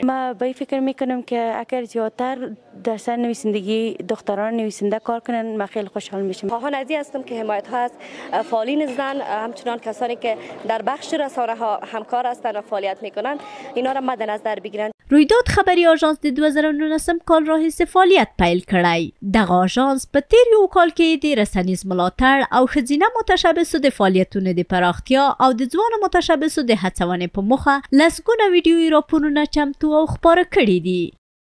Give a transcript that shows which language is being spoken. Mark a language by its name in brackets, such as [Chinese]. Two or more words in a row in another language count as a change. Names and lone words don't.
[Persian] ما به فکر میکنم که اگر زیادتر در سر نویسندگی دختران نویسنده کار کنن ما خیلی خوشحال میشم. خواهان ازی هستم که حمایت ها از فعالین زن همچنان کسانی که در بخش رسانه‌ها همکار هستند و فعالیت میکنن اینا را مد نظر بگیرن. [Pashto] رویداد خبري آژانس د 2019 کال راهیسې فعالیت پیل کړی. دغه آژانس په تیر یو کال کې د رسنیز ملاتړ او ښځینه متشبثو د فعالیتونو د پراختیا او د ځوانو متشبثو د هڅونې په موخه لسګونه ویډیویي راپورونه چمتو او خپاره کړي دي.